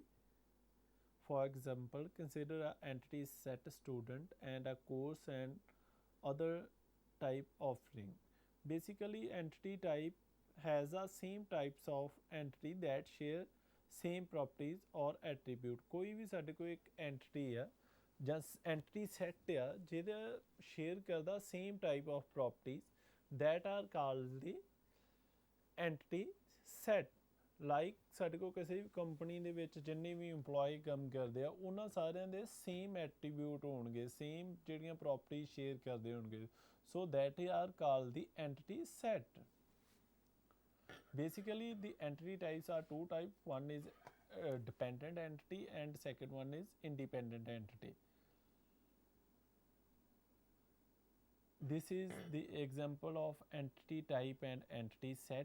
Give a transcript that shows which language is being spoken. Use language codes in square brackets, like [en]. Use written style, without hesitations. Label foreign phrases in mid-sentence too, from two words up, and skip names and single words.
[en] For example, consider an entity set student and a course and other type offering. Basically, entity type has the same types of entity that share same properties or attribute. [pa] ਕੋਈ ਵੀ ਸਾਡੇ ਕੋਲ ਇੱਕ [en] entity [pa] ਆ ਜਾਂ [en] entity set [pa] ਆ ਜਿਹਦਾ [en] share ਕਰਦਾ same type of properties that are called the entity set. ਲਾਈਕ ਸਾਡੇ ਕੋਲ ਕਿਸੇ ਵੀ ਕੰਪਨੀ ਦੇ ਵਿੱਚ ਜਿੰਨੇ ਵੀ EMPLOYE ਕੰਮ ਕਰਦੇ ਆ ਉਹਨਾਂ ਸਾਰਿਆਂ ਦੇ same attribute ਹੋਣਗੇ, ਸੇਮ ਜਿਹੜੀਆਂ properties share ਕਰਦੇ ਹੋਣਗੇ, so that are called the entity set. Basically the entity types are two types. One is dependent entity and second one is independent entity. This is the example of entity type and entity set.